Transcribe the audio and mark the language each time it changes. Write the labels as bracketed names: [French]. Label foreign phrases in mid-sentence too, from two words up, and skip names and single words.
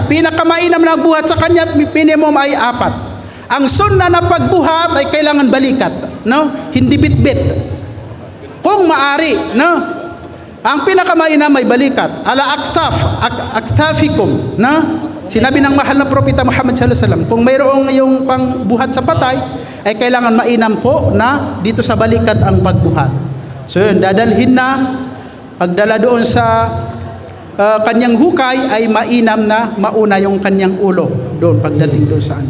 [Filipino] Pinakamainam na buhat sa kanya, minimum ay 4. Ang sunna na pagbuhat ay kailangan balikat, no? Hindi bitbit. Kung maari, no? Ang pinakamainam ay balikat. [Arabic] على أكتافكم, no? [Filipino] Sinabi ng mahal na propeta Muhammad [Arabic] صلى الله عليه وسلم, [Filipino] kung mayroong yung pangbuhat sa patay, ay kailangan mainam po na dito sa balikat ang pagbuhat. So yun, dadalhin na, pagdala doon sa kanyang hukay ay mainam na mauna yung kanyang ulo doon pagdating doon sa ano.